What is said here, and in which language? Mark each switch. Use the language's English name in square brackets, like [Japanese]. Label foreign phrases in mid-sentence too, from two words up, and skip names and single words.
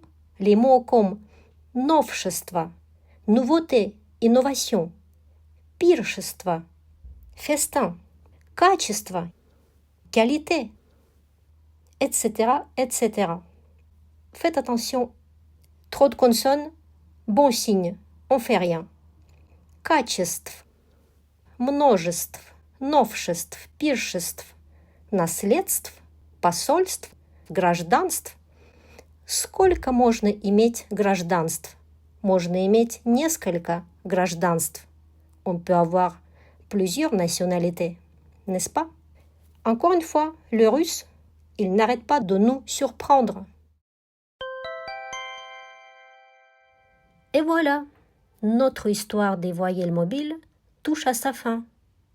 [French] Les mots comme новшество, nouveauté, innovation, пиршество, festin, качество, qualité, etc., etc. Faites attention, trop de consonnes, bon signe, on fait rien. [Russian] Качеств, множеств, новшеств, пиршеств, наследств, посольств, гражданств. Сколько можно иметь гражданств? Можно иметь несколько гражданств. [French] On peut avoir plusieurs nationalités, n'est-ce pas? Encore une fois, le russe, il n'arrête pas de nous surprendre. Et voilà, notre histoire des voyelles mobiles touche à sa fin.